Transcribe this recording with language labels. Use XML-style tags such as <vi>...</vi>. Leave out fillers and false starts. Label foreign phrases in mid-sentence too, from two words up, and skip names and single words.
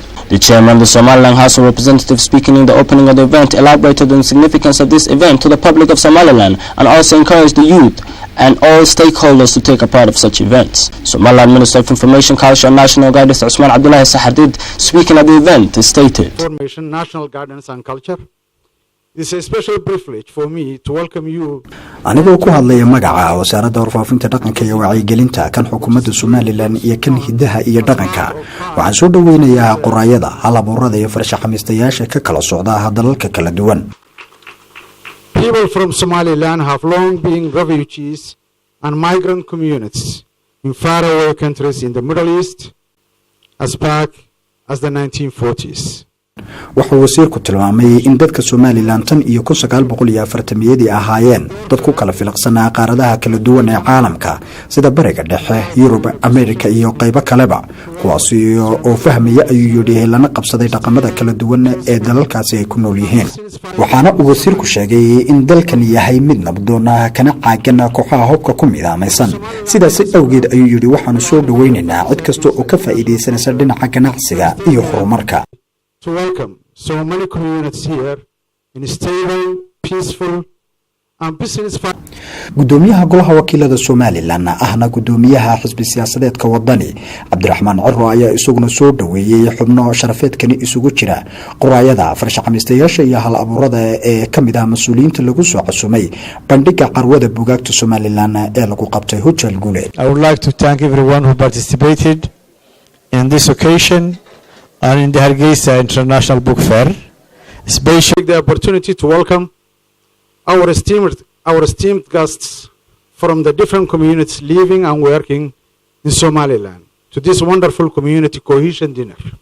<en>The Chairman of the Somaliland House of Representatives, speaking in the opening of the event, elaborated on the significance of this event to the public of Somaliland and also encouraged the youth and all stakeholders to take a part of such events. Somaliland Minister of Information, Culture and National Guidance, Usman Abdullahi Sahardid, speaking at the event, stated, Information, National Guidance and Culture. It's a special privilege for me to welcome you.</en> <so>Anigoo ku hadlaya magaca wasaaradda warfaafinta dhaqanka iyo wacyigelinta kan xukuumadda Somaliland iyo kan hidaha iyo dhaqanka waxaan soo dhaweynayaa qoraayada hal-abuurada iyo farshaxamiistayaasha ka kala socda dalalka kala duwan.</so> <en>People from Somaliland have long been refugees and migrant communities in faraway countries in the Middle East as back as the 1940s.</en> <so>wuxuu wasiirku tilmaamay in dadka Somaliland tan iyo 1940 ahaayeen dad ku kala filaqsanaa qaaradaha kala duwan ee caalamka sida bariga dhexe, Yurub, Amerika iyo qaybo kaleba kuwaas oo fahmaya ayuu yidhi lana qabsaday dhaqamada kala duwan ee dalalkaasi ay ku nool yihiin. waxaana uu wasiirku sheegay in dalkan yahay mid nabdoon kana caagan kooxaha hubka ku midaamaysan sidaas awgeed ayuu yidhi waxaanu soo dhaweynaynaa cid kasta oo ka faa'iideysanaysa dhinaca ganacsiga iyo horumarka.</so> <en>To welcome so many communities here in stable, peaceful and business.</en> <so>gudoomiyaha golaha wakiilada Somaliland ahna gudoomiyaha xisbi siyaasadeedka wadani Abdurrahman Cirro ayaa isaguna soo dhaweeyay xubno sharafeedkani isugu jira qoraayada farshaxamiistayaasha iyo hal-abuurada ee kamid ah mas'uuliyiinta lagu soo cusumay bandhiga carwada buugaagta Somaliland ee lagu qabtay Hotel Gule.</so> <en>I would like to thank everyone who participated in this occasion and in the Hargeisa International Book Fair, especially the opportunity to welcome our esteemed guests from the different communities living and working in Somaliland to this wonderful community cohesion dinner.</en>